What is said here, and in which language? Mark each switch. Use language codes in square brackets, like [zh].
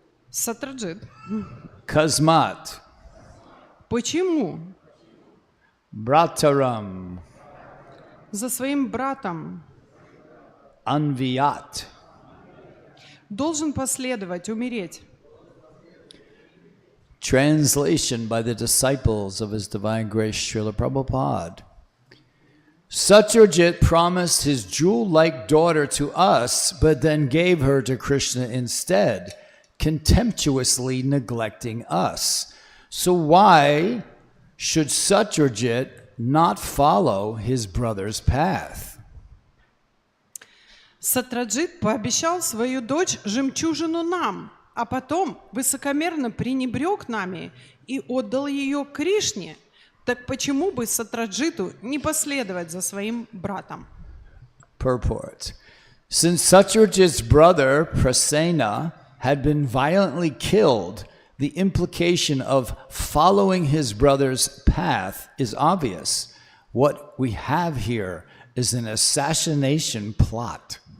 [ru] Сатраджит. [sa] Kasmat [ru] Почему [sa] Brataram [ru] за своим братом [sa] Anviyat. [ru] должен последовать, умереть? [en] Translation by the disciples of His Divine Grace Srila Prabhupada. Satyajit promised his jewel-like daughter to us, but then gave her to Krishna instead, contemptuously neglecting us. So why should Satyajit not follow his brother's path? [ru] Сатраджит пообещал свою дочь жемчужину нам, а потом высокомерно пренебрег нами и отдал ее Кришне. Так почему бы Сатраджиту не последовать за своим братом? [en] Purport. Since Satyajit's brother, Prasena, had been violently killed, the implication of following his brother's path is obvious. What we have here is an assassination plot.